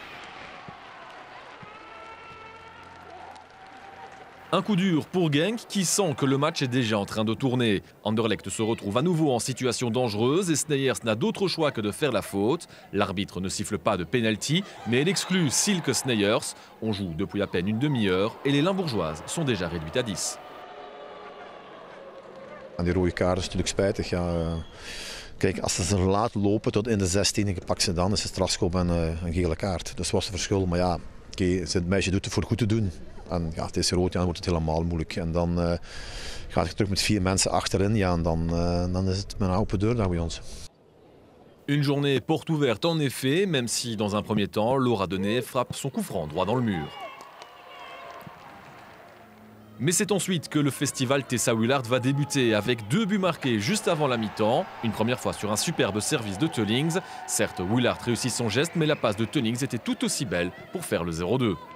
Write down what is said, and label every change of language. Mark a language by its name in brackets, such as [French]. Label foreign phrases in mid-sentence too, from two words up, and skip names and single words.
[French] Un coup dur pour Genk qui sent que le match est déjà en train de tourner. Anderlecht se retrouve à nouveau en situation dangereuse et Sneyers n'a d'autre choix que de faire la faute. L'arbitre ne siffle pas de penalty, mais elle exclut Silke Sneyers. On joue depuis à peine une demi-heure et les Limbourgeoises sont déjà réduites à 10. [Dutch] En die rode kaart is natuurlijk spijtig. Ja. Kijk, als ze laat lopen tot in de 16, ik pak ze dan, is het strafschop en een gele kaart. Dat was het verschil. Maar ja, het meisje doet het voor goed te doen. En ja, het is rood, ja, dan wordt het helemaal moeilijk. En dan gaat je terug met 4 mensen achterin, ja, en dan is het met een open deur daar bij ons. [French] Une journée porte ouverte en effet, même si dans un premier temps, Laura Denet frappe son coup franc droit dans le mur. Mais c'est ensuite que le festival Tessa Willaert va débuter avec 2 buts marqués juste avant la mi-temps. Une première fois sur un superbe service de Teulings. Certes, Willaert réussit son geste, mais la passe de Teulings était tout aussi belle pour faire le 0-2.